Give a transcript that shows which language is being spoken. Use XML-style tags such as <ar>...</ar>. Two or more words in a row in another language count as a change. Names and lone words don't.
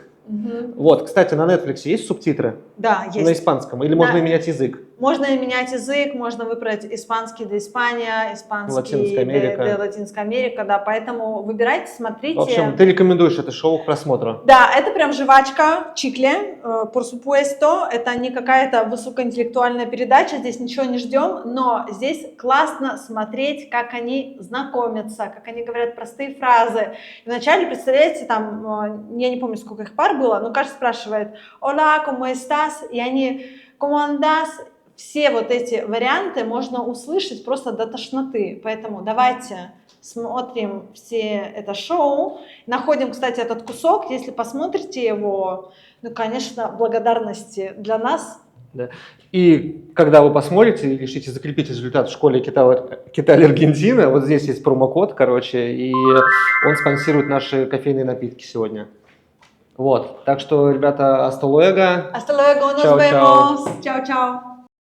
<ru>Вот, кстати, на Netflix есть субтитры? Да, есть. На испанском? Или можно менять язык? Можно менять язык, можно выбрать испанский для Испания, испанский для Латинской Америки, да, поэтому выбирайте, смотрите. В общем, ты рекомендуешь это шоу к просмотру? Да, это прям жвачка, чикле,</ru> <es>por supuesto,</es> <ru>это не какая-то высокоинтеллектуальная передача, здесь ничего не ждем, но здесь классно смотреть, как они знакомятся, как они говорят простые фразы. И вначале, представляете, там, я не помню, сколько их пар было, но каждый спрашивает</ru> <es>«Hola, ¿cómo estás?»</es> <ru>и они</ru> <es>«¿Cómo andas?»</es> <ru>Все вот эти варианты можно услышать просто до тошноты. Поэтому давайте смотрим все это шоу. Находим, кстати, этот кусок. Если посмотрите его, ну, конечно, благодарности для нас. Да. И когда вы посмотрите и решите закрепить результат в школе Китай Аргентина, вот здесь есть промокод, короче, и он спонсирует наши кофейные напитки сегодня. Вот. Так что, ребята,</ru> <es>hasta luego. Hasta luego, nos Chao, chao. vemos. Chao, chao.</es>